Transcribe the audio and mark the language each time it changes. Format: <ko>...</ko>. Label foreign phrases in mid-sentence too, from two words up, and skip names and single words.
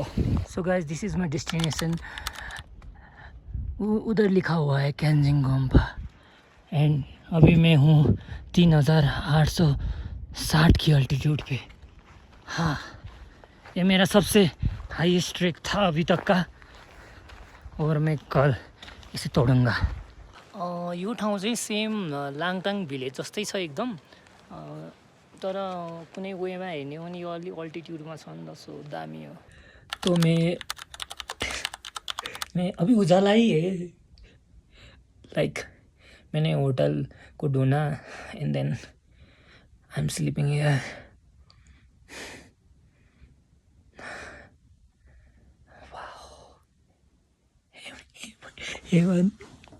<en>So guys, this is my destination.</en> <hi>उधर लिखा हुआ है कैंजिंग गोम्पा एंड अभी मैं हूँ 3860 की अल्टीट्यूड पे। हाँ, ये मेरा सबसे</hi> <en>highest track</en> <hi>था अभी तक का और मैं कल इसे तोडूँगा।</hi> <ne>यो ठाउँ चाहिँ सेम लाङटाङ भिलेज जस्तै छ एकदम, तर कुनै वेमा हेर्ने हो भने यो अलि अल्टिट्युडमा छ नि त, सो दामी हो।</ne> <hi>तो मैं अभी उजाला ही है, लाइक मैंने होटल को ढूंढा</hi> <en>and then I am sleeping here. Heaven.</en>